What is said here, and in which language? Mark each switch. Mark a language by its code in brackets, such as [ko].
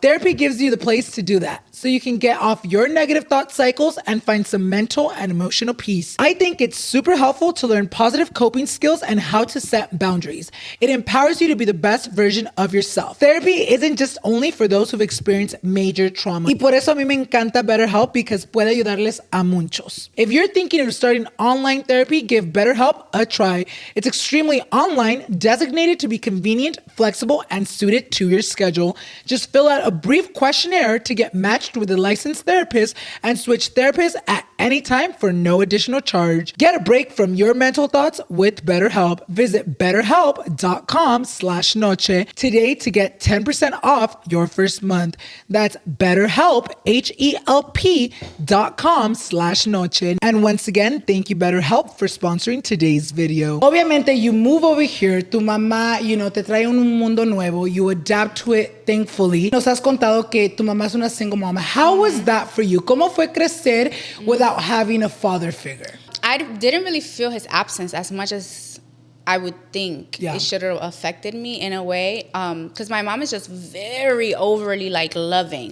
[en] Therapy gives you the place to do that, so you can get off your negative thought cycles and find some mental and emotional peace. I think it's super helpful to learn positive coping skills and how to set boundaries. It empowers you to be the best version of yourself. Therapy isn't just only for those who've experienced major trauma. [es] Y por eso a mí me encanta BetterHelp, because puede ayudarles a muchos. [en] If you're thinking of starting online therapy, give BetterHelp a try. It's extremely online, designated to be convenient, flexible, and suited to your schedule. Just fill out a brief questionnaire to get matched with a licensed therapist and switch therapists at any time for no additional charge. Get a break from your mental thoughts with BetterHelp. Visit betterhelp.com/noche today to get 10% off your first month. That's BetterHelp, HELP.com/noche. And once again, thank you BetterHelp for sponsoring today's video. Obviamente, you move over here, [es] tu mamá, [en] you know, [es] te trae un mundo nuevo, [en] you adapt to it, thankfully. [es] Nos has contado que tu mamá es una single mama. [en] How was that for you? [es] ¿Cómo fue crecer [en] without having a father figure? I didn't really feel his absence as much as I would think it should have affected me in a way. Because my mom is just very overly, like, loving.